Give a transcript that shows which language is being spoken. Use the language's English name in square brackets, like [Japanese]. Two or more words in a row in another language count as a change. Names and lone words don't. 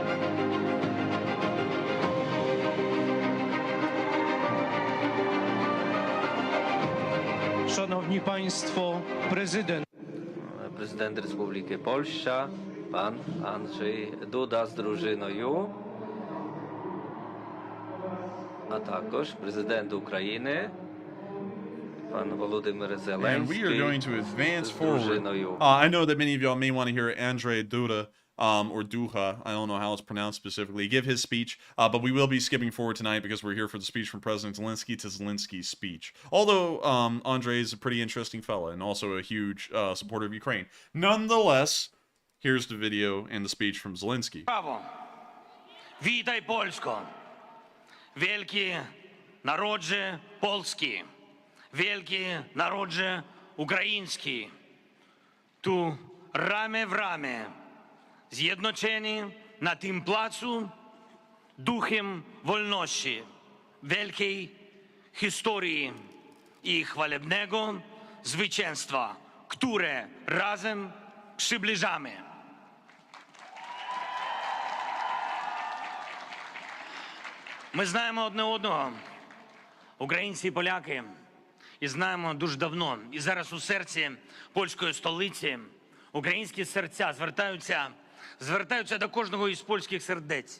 [Polish] Szanowni Państwo, [Ukrainian] Президент Республіки Польща, пан Анджей Дуда з дружиною, а також президент України, пан Володимир Зеленський. [English] And we are going to advance forward. I know that many of y'all may want to hear Andrzej Duda, or Duha, I don't know how it's pronounced specifically, give his speech, but we will be skipping forward tonight because we're here for the speech from President Zelenskyy to Zelensky's speech. Although Andrzej is a pretty interesting fella and also a huge supporter of Ukraine. Nonetheless, here's the video and the speech from Zelenskyy. [Polish] Brawo! Witaj Polsko! Wielki narodzie polski! Wielki narodzie ukraiński! Tu ramię w ramię, zjednoczeni na tym placu duchem wolności, wielkiej historii i chwalebnego zwycięstwa, które razem przybliżamy. [Ukrainian] Ми знаємо одне одного, українці і поляки, і знаємо дуже давно. І зараз у серці польської столиці українські серця звертаються до кожного із польських сердець.